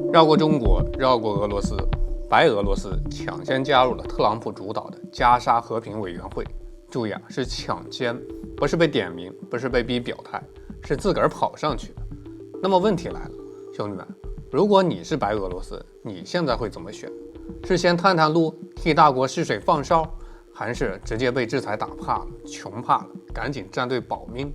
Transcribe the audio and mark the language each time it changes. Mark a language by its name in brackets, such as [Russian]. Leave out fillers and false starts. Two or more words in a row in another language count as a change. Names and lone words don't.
[Chinese] 繞過中國，繞過俄羅斯，白俄羅斯搶先加入了特朗普主導的加沙和平委員會。注意啊，是搶先，不是被點名，不是被逼表態，是自個兒跑上去的。那麼問題來了，兄弟們，如果你是白俄羅斯，你現在会怎麼選？是先探探路，替大國試水放哨，還是直接被制裁打怕了、窮怕了，趕緊站隊保命？